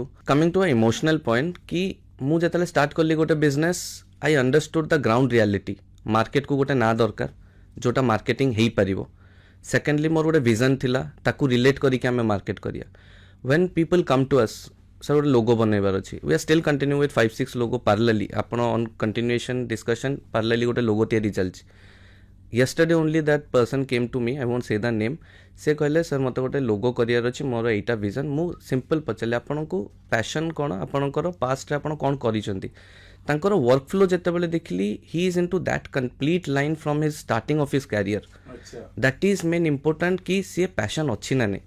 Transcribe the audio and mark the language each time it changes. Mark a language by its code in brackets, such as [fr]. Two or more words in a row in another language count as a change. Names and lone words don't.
[en] coming to a emotional point [or] କି ମୁଁ ଯେତେବେଳେ ଷ୍ଟାର୍ଟ କଲି ଗୋଟେ ବିଜନେସ୍, [en] I understood the ground reality. [or] ମାର୍କେଟକୁ ଗୋଟେ ନାଁ ଦରକାର ଯୋଉଟା ମାର୍କେଟିଂ ହେଇପାରିବ। ସେକେଣ୍ଡଲି ମୋର ଗୋଟେ ଭିଜନ ଥିଲା, ତାକୁ ରିଲେଟ୍ କରିକି ଆମେ ମାର୍କେଟ କରିବା। [en] when people come to us, [or] ସାର୍ ଗୋଟେ ଲୋଗୋ ବନେଇବାର ଅଛି, [en] we are still continue with 5-6 logo parallelly. [or] ଆପଣ [en] on continuation discussion parallelly [or] ଗୋଟେ ଲୋଗୋ ତିଆରି ଚାଲିଛି। [en] yesterday only that person came to me, I won't say the name, [or] ସେ କହିଲେ ସାର୍ ମୋତେ ଗୋଟେ ଲୋଗୋ କରିବାର ଅଛି, ମୋର ଏଇଟା ଭିଜନ୍। ମୁଁ ସିମ୍ପଲ୍ ପଚାରିଲି ଆପଣଙ୍କୁ ପ୍ୟାସନ୍ କ'ଣ, ଆପଣଙ୍କର ପାଷ୍ଟରେ ଆପଣ କ'ଣ କରିଛନ୍ତି। ତାଙ୍କର ୱାର୍କ ଫ୍ଲୋ ଯେତେବେଳେ ଦେଖିଲି, [en] he is into that complete line from his starting of his career. that is main important [or] କି ସିଏ ପ୍ୟାସନ୍ ଅଛି ନା ନାହିଁ।